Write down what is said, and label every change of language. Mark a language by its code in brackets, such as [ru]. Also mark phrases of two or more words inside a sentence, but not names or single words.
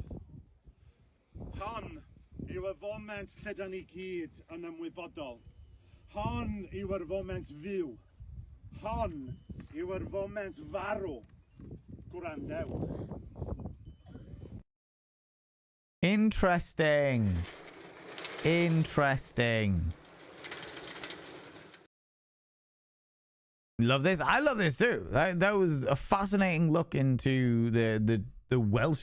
[cy] Hon yw y foment lle da ni gyd yn ymwybodol. Hon yw yr foment fyw. Hon yw yr foment farw. Gwrandewch. [en] Interesting. Interesting. Love this. I love this too. That was a fascinating look into the Welsh.